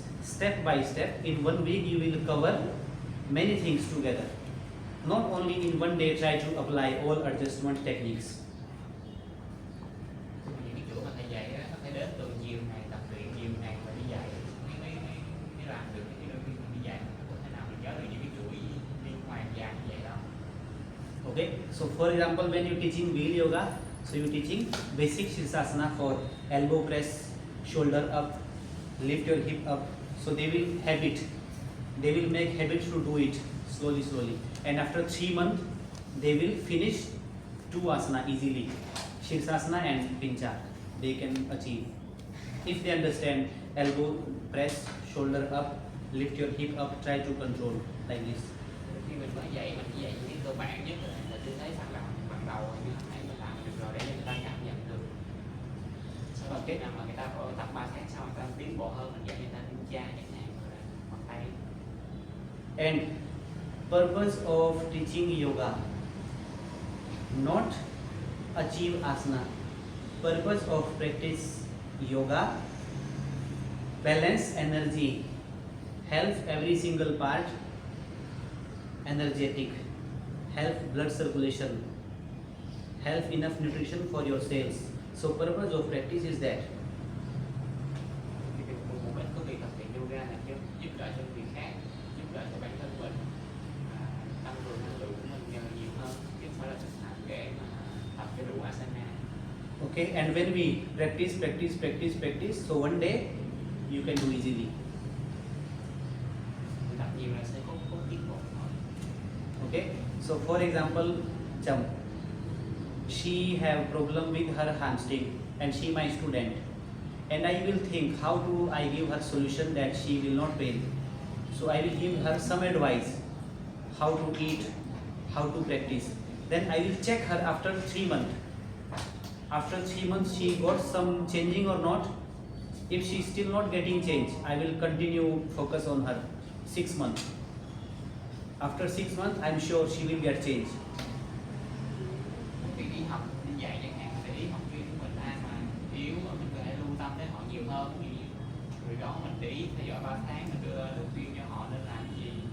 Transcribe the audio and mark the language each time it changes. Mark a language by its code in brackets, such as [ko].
[en] Step by step, in one week you will cover many things together. Not only in one day try to apply all adjustment techniques. [vi] Những cái chỗ mà thầy dạy á, nó phải đến từ nhiều ngày tập luyện, nhiều ngày mà đi dạy mới làm được cái đôi khi mình đi dạy nó có thể nào mình nhớ được những cái chuỗi liên hoàn dài như vậy đâu. [en] Okay, so for example, when you teaching wheel yoga, so you teaching basic Shirsasana for elbow press, shoulder up, lift your hip up. So they will make habit to do it slowly, and after 3 months they will finish 2 asana easily, Shirsasana and pincha. They can achieve if they understand elbow press, shoulder up, lift your hip up, try to control like this. [vi] Khi mình mới dạy mình chỉ dạy những cái cơ bản nhất là tư thế thăng bằng mặt đầu, như hồi nãy mình làm được rồi để người ta cảm nhận được. Sau đó [en] Okay. [vi] nào mà người ta tập 3 tháng sau người ta tiến bộ hơn, mình dạy người ta đứng cha chẳng hạn, hoặc tay. [en] And purpose of teaching yoga, not achieve asana. Purpose of practice yoga, balance energy, help every single part energetic, help blood circulation, help enough nutrition for your cells. So purpose of practice is that. [vi] Mục đích của việc tập luyện yoga là giúp đỡ cho người khác, giúp đỡ cho bản thân mình, tăng cường năng lượng của mình nhiều hơn, chứ không phải là thực hành để mà tập cho đủ asana. [en] Okay, and when we practice, so one day you can do easily. [vi] Mình tập nhiều là sẽ có tiến bộ thôi. [en] Okay, so for example, Cham, she have problem with her hamstring and she my student, and I will think how do I give her solution that she will not pain. So I will give her some advice, how to eat, how to practice. Then I will check her after 3 months. After 3 months she got some changing or not. If she is still not getting change, I will continue focus on her 6 months. After 6 months, I am sure she will get change. [vi] Việc đi học, đi dạy chẳng hạn, để ý học viên của mình ai mà yếu, mình có thể lưu tâm tới họ nhiều hơn. Rồi đó mình để ý theo dõi 3 tháng, mình đưa lời khuyên cho họ nên làm gì.